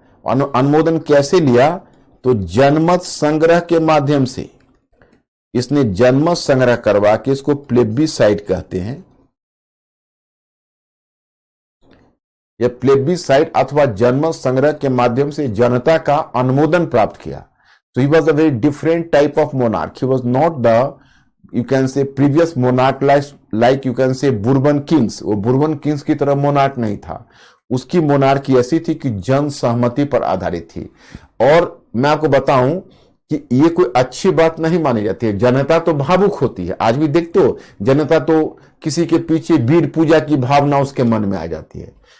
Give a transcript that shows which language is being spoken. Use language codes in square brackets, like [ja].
[hi] अनुमोदन कैसे लिया? तो जनमत संग्रह के माध्यम से इसने जनमत संग्रह करवा के, इसको प्लेबिसाइट कहते हैं, यह प्लेबिसाइट अथवा जनमत संग्रह के माध्यम से जनता का अनुमोदन प्राप्त किया। [en] So he was a very different type of monarch. He was not the, you can say, previous monarch like you can say Bourbon kings. [hi] वो Bourbon kings की तरह monarch नहीं था। उसकी मोनार्की ऐसी थी कि जन सहमति पर आधारित थी। और मैं आपको बताऊं कि ये कोई अच्छी बात नहीं मानी जाती है। जनता तो भावुक होती है, आज भी देखते हो, जनता तो किसी के पीछे वीर पूजा की भावना उसके मन में आ जाती है।